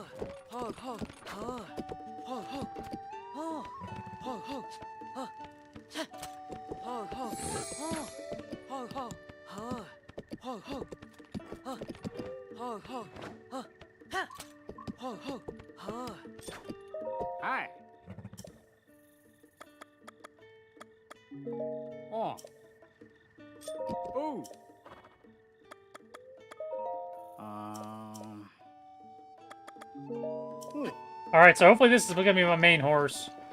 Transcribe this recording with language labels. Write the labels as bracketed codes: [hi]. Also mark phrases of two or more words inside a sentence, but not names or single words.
[en] Ho ho. Ho ho. Ho ho. Ho ho. Ho. Ho ho. Ho. Ho ho. Ho. Ho ho. Ho. Ho ho. Ho. Ha. Ho ho. Ho. Hi. Oh. Oh. Alright, so hopefully this is gonna be my main horse.